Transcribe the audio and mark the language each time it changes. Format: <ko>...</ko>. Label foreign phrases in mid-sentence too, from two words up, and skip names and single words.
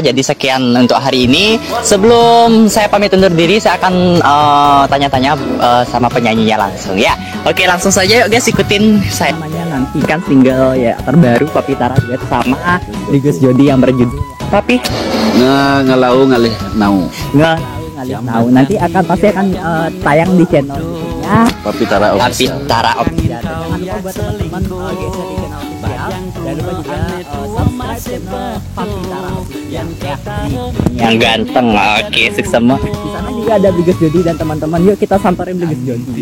<id>Jadi sekian untuk hari ini. Sebelum saya pamit undur diri, saya akan tanya-tanya sama penyanyinya langsung ya. Oke, langsung saja yuk guys, ikutin saya. Namanya nantikan single ya terbaru Papi Tara duet sama Gus Jody yang berjudul Papi Ngelau ngalih nau. Ngelau ngalih nau. Nanti pasti akan tayang di channel Papi Tara Official. Papi Tara Official. Jangan lupa buat teman-teman GSRly</id> <en>channel official</en> <id>Jangan lupa juga subscribe channel Papi Tara yang yang ganteng. Oke, sukses semua. Di sana juga ada Bligus Jody dan teman-teman. Yuk kita samperin Bligus Jody.</id>